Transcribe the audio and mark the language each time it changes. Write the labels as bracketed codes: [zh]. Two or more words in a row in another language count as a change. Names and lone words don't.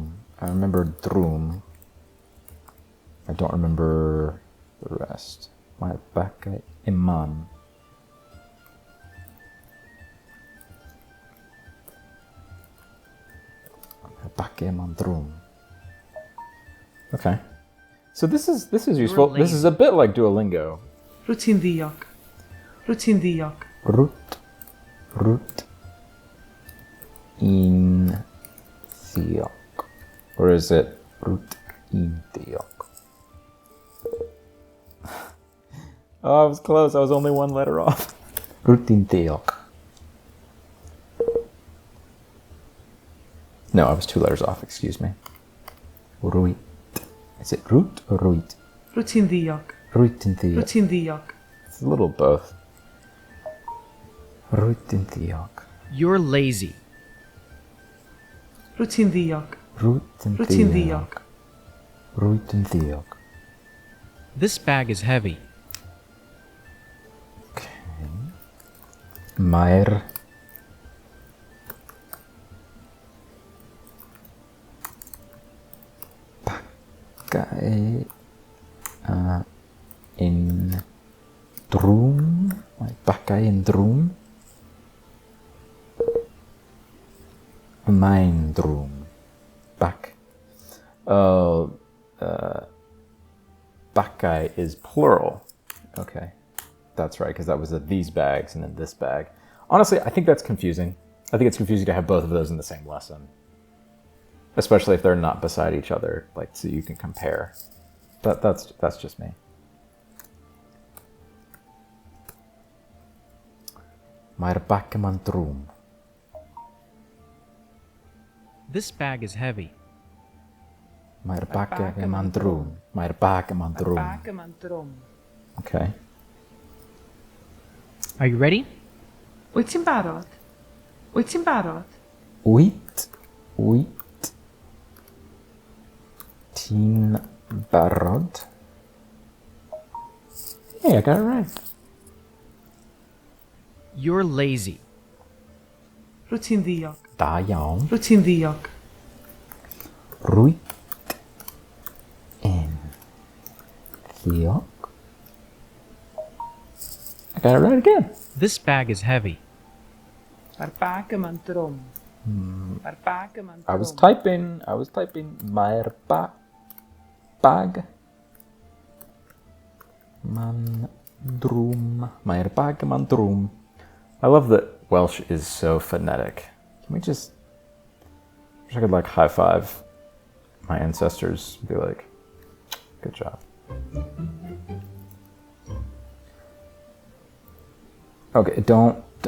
[en] I remember drwm. I don't remember the rest. [cy] Mae'r bagau yma'n. Mae'r bagau yma'n drwm. [en] Okay. So this is useful. This is a bit like Duolingo. [cy] Rwyt ti'n ddiog. Rwyt ti'n ddiog. Rwyt i'n ddiog. [en] Or is it [cy] rwyt i'n ddiog? [en] Oh, I was close. I was only one letter off. [cy] Rwyt i'n ddiog. [en] No, I was two letters off. Excuse me. Rwyt. Is it root or rwyt? [cy] Rwyt ti'n ddiog. Rwyt i'n ddiog. Rwyt ti'n ddiog. [en] It's a little both. [cy] Rwyt i'n ddiog. [en] You're lazy. [cy] Rwyt ti'n ddiog. Rwyt i'n Rwyt ti'n ddiog. ddiog. Rwyt i'n ddiog. [en] This bag is heavy. [cy] Okay. Mae'r bagau in drwm. Mae bagau yn drwm. Mae'n drwm. [en] Back. Oh, bagau is plural. Okay, that's right, because that was these bags and then this bag. Honestly, I think that's confusing. I think it's confusing to have both of those in the same lesson. Especially if they're not beside each other, like so you can compare. But that's just me. [cy] Mae'r bag yma'n drwm. [en] This bag is heavy. [cy] Mae'r bag yma'n drwm. Mae'r bag yma'n drwm. Bag yma'n drwm. [en] Okay. Are you ready? [cy] Wyt ti'n barod? Wyt ti'n barod? Wyt ti'n barod? [en] Hey, I got it right. You're lazy. [cy] Rwyt ti'n ddiog. Da iawn. Rwyt ti'n ddiog. Rwyt yn ddiog. [en] I got it right again. This bag is heavy. [cy] Mae'r bag yma'n drwm. Mae'r bag yma'n drwm. [en] I was typing. [cy] Mae'r bag man drwm. Mae'r bag man drwm. [en] I love that Welsh is so phonetic. Can we just... I wish I could like high five my ancestors and be like, good job. Okay, don't...